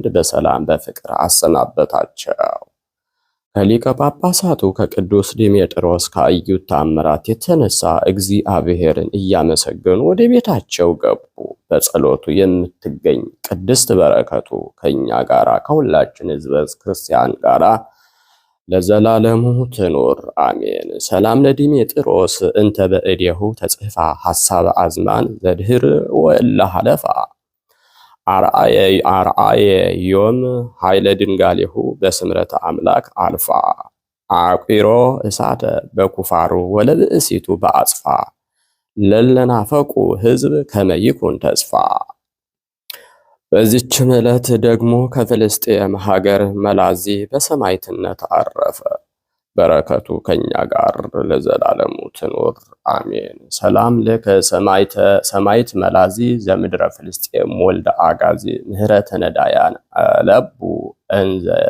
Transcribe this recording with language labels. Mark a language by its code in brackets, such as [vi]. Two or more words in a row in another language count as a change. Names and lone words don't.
[am] በሰላም በፍቅር አሰናበታቸው። ከሊቀ ጳጳሳቱ ከቅዱስ ዲሜጥሮስ ካዩት ተአምራት የተነሳ እግዚአብሔርን እያመሰገኑ ወደ ቤታቸው ገቡ። በጸሎቱ የምትገኝ ቅድስት በረከቱ ከእኛ ጋራ ከሁላችን ሕዝበ ክርስቲያን ጋራ ለዘላለሙ ትኑር አሜን። [gez] ሰላም ለዲሜጥሮስ እንተ በእዴሁ ተጽፋ ሐሳበ አዝማን ዘድህር ወእለ ሐለፋ አርአየ ዮም ኃይለ ድንጋሌሁ በስምረተ አምላክ አልፋ አቂሮ እሳተ በኩፋሩ ወለብእሲቱ በአጽፋ ለለናፈቁ ሕዝብ ከመይኩን ተስፋ። [am] በዚችም ዕለት ደግሞ ከፍልስጤም ሀገር መላዚ በሰማዕትነት አረፈ። በረከቱ ከኛ ጋር ለዘላለሙ ትኑር አሜን። [gez] ሰላም ለከ ሰማዕት መላዚ ዘምድረ ፍልስጤም ወልደ አጋዚ ምህረተ ነዳያን ለቡ እንዘ